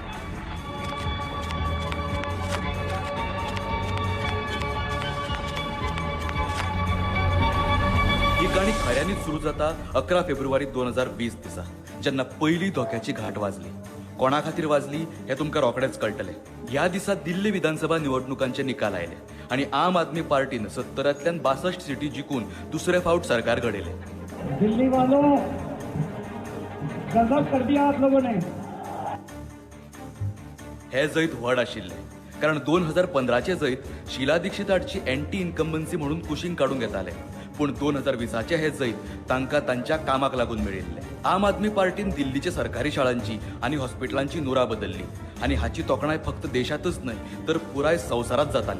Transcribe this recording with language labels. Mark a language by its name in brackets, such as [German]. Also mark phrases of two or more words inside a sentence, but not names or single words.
[Konkani] ही काणी खऱ्यांनीच सुरू जाता 11 फेब्रुवारी 2020 दिसा, जेन्ना पहिली धोक्याची घाट वाजली। कोणा खातीर वाजली हे तुमकां रोखडेच कळटले। ह्या दिसा दिल्ली विधानसभा निवडणुकांचे निकाल आयले आणि आम आदमी पार्टीन 70तल्यान 62 सीटी जिखून दुसरे फावट सरकार घडयले। [Hindi] दिल्ली वालों, गजब कर दिया आप लोगों ने। [Konkani] हे जैत व्हड आशिल्ले, कारण 2015चे जैत शीला दीक्षित हाडची [English] anti incumbency [Konkani] म्हणून कुशींग काडूंक येताले, पूण 2020चे हे जैत तांकां तांच्या कामाक लागून मेळिल्ले। आम आदमी पार्टीन दिल्लीचे सरकारी शाळांची आणि हॉस्पिटलांची नुरा बदलली आणि हाची तोखणाय फक्त देशातच नाही तर पुराय संवसारात जाताली.